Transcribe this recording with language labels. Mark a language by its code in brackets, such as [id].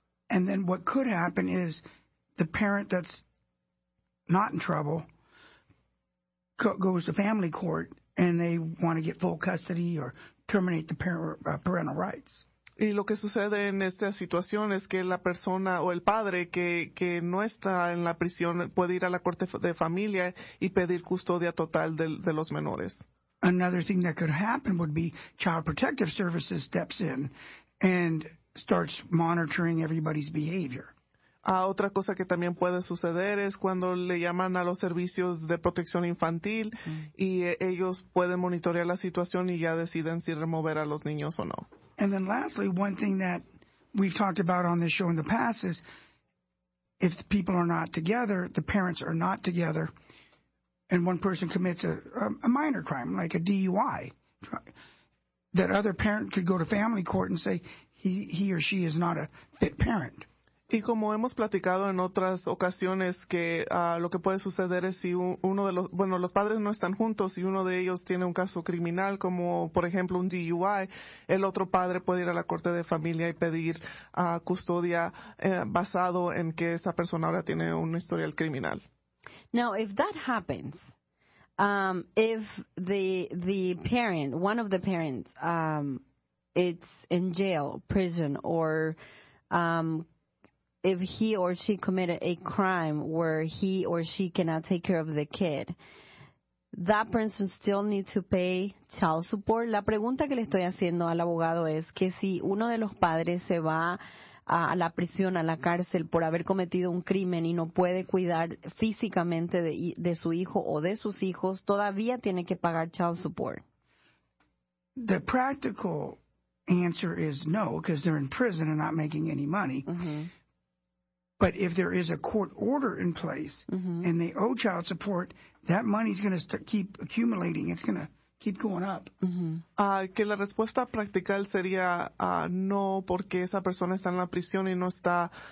[en] And then what could happen is the parent that's not in trouble goes to family court and they want to get full custody or terminate the parental rights. [es] Y lo que sucede en esta situación es que la persona o el padre que no está en la prisión puede ir a la corte de familia y pedir custodia total de los menores. [en] Another thing that could happen would be Child Protective Services steps in and starts monitoring everybody's behavior. [es] Otra cosa que también puede suceder es cuando le llaman a los servicios de protección infantil y ellos pueden monitorear la situación y ya deciden si remover a los niños o no. [en] And then lastly, one thing that we've talked about on this show in the past is if the people are not together, the parents are not together, and one person commits a minor crime, like a DUI, that other parent could go to family court and say he or she is not a fit parent. [es] Y como hemos platicado en otras ocasiones que lo que puede suceder es si los padres no están juntos y uno de ellos tiene un caso criminal como por ejemplo un DUI, el otro padre puede ir a la corte de familia y pedir custodia basado en que esa persona ahora tiene un historial criminal. [en] Now, if that happens, if the parent, one of the parents, it's in jail, prison, or if he or she committed a crime where he or she cannot take care of the kid, that person still needs to pay child support. [es] La pregunta que le estoy haciendo al abogado es que si uno de los padres se va a la prisión, a la cárcel por haber cometido un crimen y no puede cuidar físicamente de su hijo o de sus hijos, todavía tiene que pagar child support. [en] The practical answer is no, because they're in prison and not making any money. Mm-hmm. But if there is a court order in place and they owe child support, that money's going to keep accumulating. It's going to keep going up. [es] Que la respuesta practical sería no, porque esa persona está en la prisión y no está